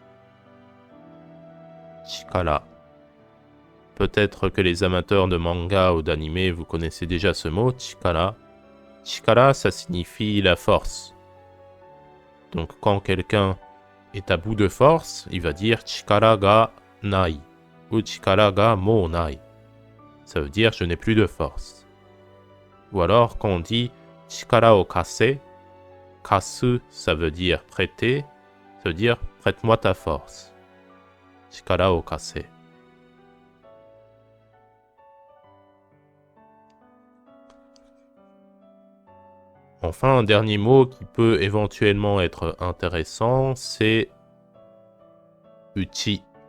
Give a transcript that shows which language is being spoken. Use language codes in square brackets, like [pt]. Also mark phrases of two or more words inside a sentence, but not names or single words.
[fr] Chikara. Peut-être que les amateurs de manga ou d'anime, vous connaissez déjà ce mot, chikara. Chikara, ça signifie la force. Donc quand quelqu'un est à bout de force, il va dire [ja] 力がない [fr] ou [ja] 力がもうない. [fr] Ça veut dire je n'ai plus de force. Ou alors quand on dit [ja] 力を貸せ, [fr] kasu, ça veut dire prêter, ça veut dire prête-moi ta force. [ja] 力を貸せ. [fr] Enfin, un dernier mot qui peut éventuellement être intéressant, c'est uchi.